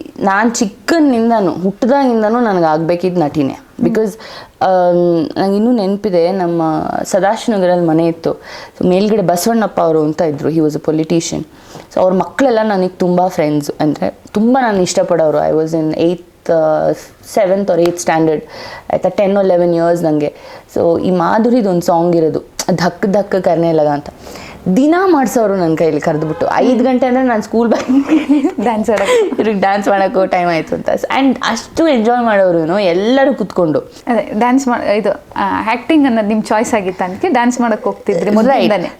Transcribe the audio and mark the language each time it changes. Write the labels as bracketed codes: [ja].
[kn] ನಾನು ಚಿಕ್ಕನಿಂದನೂ, ಹುಟ್ಟಿದಾಗಿಂದನೂ ನನಗೆ ಆಗಬೇಕಿದ್ದು ನಟಿನೇ. ಬಿಕಾಸ್ ನಂಗೆ ಇನ್ನೂ ನೆನಪಿದೆ, ನಮ್ಮ ಸದಾಶಿವನಗರಲ್ಲಿ ಮನೆ ಇತ್ತು. ಸೊ ಮೇಲ್ಗಡೆ ಬಸವಣ್ಣಪ್ಪ ಅವರು ಅಂತ ಇದ್ದರು, [en] He was a politician. [kn] So ಅವ್ರ ಮಕ್ಕಳೆಲ್ಲ ನನಗೆ ತುಂಬ ಫ್ರೆಂಡ್ಸ್, ಅಂದರೆ ತುಂಬ ನಾನು ಇಷ್ಟಪಡೋರು. [en] I was in 7th or 8th standard, [kn] ಆಯಿತಾ, [en] 10 or 11 years [kn] ನನಗೆ. ಸೊ ಈ ಮಾಧುರಿದೊಂದು ಸಾಂಗ್ ಇರೋದು, ಧಕ್ ಧಕ್ ಕರ್ನೆ ಲಗ ಅಂತ, ದಿನ ಮಾಡಿಸೋರು ನನ್ನ ಕೈಯಲ್ಲಿ ಕರೆದುಬಿಟ್ಟು. 5 ಗಂಟೆ ಅಂದರೆ ನಾನು ಸ್ಕೂಲ್ ಡ್ಯಾನ್ಸ್ ಇವ್ರಿಗೆ ಡ್ಯಾನ್ಸ್ ಮಾಡೋಕ್ಕೂ ಟೈಮ್ ಆಯಿತು ಅಂತ. ಆ್ಯಂಡ್ ಅಷ್ಟು ಎಂಜಾಯ್ ಮಾಡೋರು, ಏನೋ, ಎಲ್ಲರೂ ಕೂತ್ಕೊಂಡು. ಅದೇ ಡ್ಯಾನ್ಸ್ ಇದು ಆ್ಯಕ್ಟಿಂಗ್ ಅನ್ನೋದು ನಿಮ್ಮ ಚಾಯ್ಸ್ ಆಗಿತ್ತು, ಅದಕ್ಕೆ ಡ್ಯಾನ್ಸ್ ಮಾಡೋಕ್ಕೆ ಹೋಗ್ತಿದ್ರಿ ಮೊದಲಿಂದಾನೆ.